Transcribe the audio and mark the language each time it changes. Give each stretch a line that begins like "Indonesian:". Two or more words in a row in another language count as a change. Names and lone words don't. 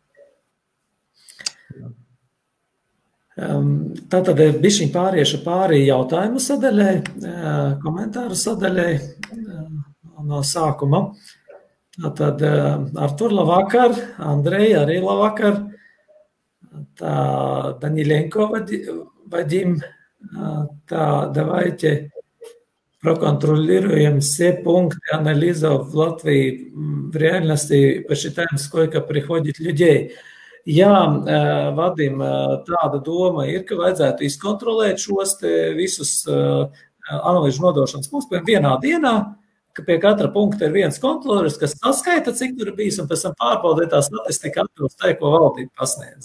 Latvian: Tātad bišķiņ pāriešu pārī jautājumu sadaļai, komentāru sadaļai no sākuma. Tātad Artur, labvakar, Andrei, arī labvakar. Tā Danilenko Vadim, tā
Russian: давайте проконтролируем все пункты анализа в Латвии в реальности, посчитаем, сколько приходит людей.
Latvian: Jā, Vadim, tāda doma ir, ka vajadzētu izkontrolēt šos te visus analīžu nodošanas punktus, piemēram, vienā dienā, ka pie katra punkta ir viens kontrolieris, kas saskaita, cik tur ir bijis, un pēc tam pārbaudīt tā statistika atbilst tai, ko valdība pasniedz.